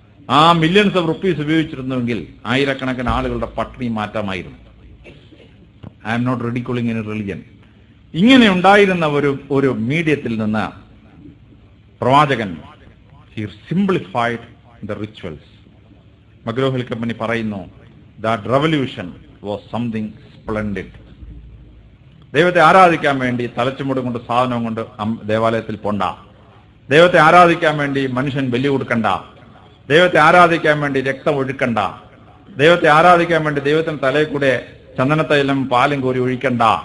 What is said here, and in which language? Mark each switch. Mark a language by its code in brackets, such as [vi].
[ml] ആ millions of rupees ഉപയോഗിച്ചിരുന്നുവെങ്കിൽ ആയിരക്കണക്കിന് ആളുകളുടെ പട്ടിണി മാറ്റാമായിരുന്നു. [en] I am not ridiculing in religion. ഇങ്ങനെ ഉണ്ടായിരുന്ന ഒരു മീഡിയത്തിൽ നിന്ന് പ്രവാചകൻ he simplified the rituals. McGraw Hill company പറയുന്നു, that revolution was something splendid. [ml] ദൈവത്തെ ആരാധിക്കാൻ വേണ്ടി തലച്ചുമുടും കൊണ്ട് സാധനം കൊണ്ട് ദേവാലയത്തിൽ പോണ്ട, ദൈവത്തെ ആരാധിക്കാൻ വേണ്ടി മനുഷ്യൻ ബലി കൊടുക്കണ്ട, ദൈവത്തെ ആരാധിക്കാൻ വേണ്ടി രക്തം ഒഴുക്കണ്ട, ദൈവത്തെ ആരാധിക്കാൻ വേണ്ടി ദൈവത്തിന് തലയിൽ കൂടെ ചന്ദനത്തൈലം പാലും കോരി ഒഴിക്കണ്ട.